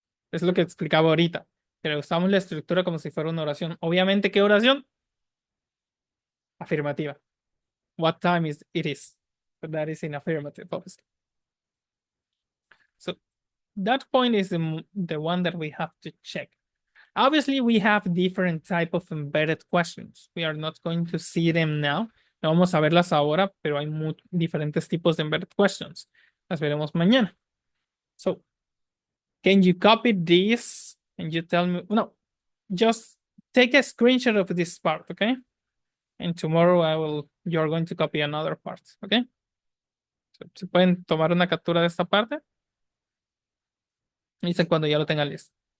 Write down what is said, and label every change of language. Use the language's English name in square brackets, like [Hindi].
[Spanish] Es lo que explicaba ahorita. Pero usamos la estructura como si fuera una oración. Obviamente, ¿qué oración? Afirmativa. [English] What time is it is? But that is in affirmative, obviously. So that point is the one that we have to check. Obviously, we have different type of embedded questions. We are not going to see them now. [Spanish] No vamos a verlas ahora, pero hay diferentes tipos de embedded questions. Las veremos mañana. [English] So, can you copy this and you tell me? No, just take a screenshot of this part, okay? And tomorrow you're going to copy another part, okay? [Spanish] So, ¿se pueden tomar una captura de esta parte? Dicen cuando ya lo tengan listo.